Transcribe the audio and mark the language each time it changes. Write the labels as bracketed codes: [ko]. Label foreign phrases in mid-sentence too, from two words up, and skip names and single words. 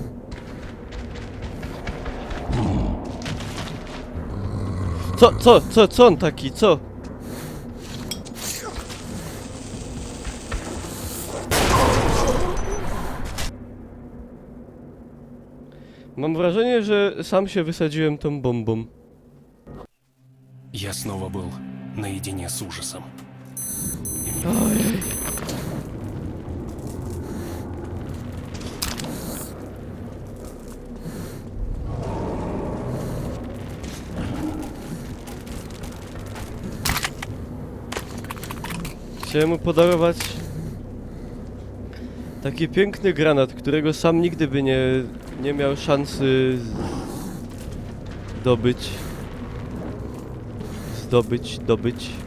[pl] Co on taki, co? Mam wrażenie, że sam się wysadziłem tą bombą. [ru] Я снова был наедине с ужасом. [pl] Ojej. Chciałem mu podarować taki piękny granat, którego sam nigdy by nie miał szansy zdobyć.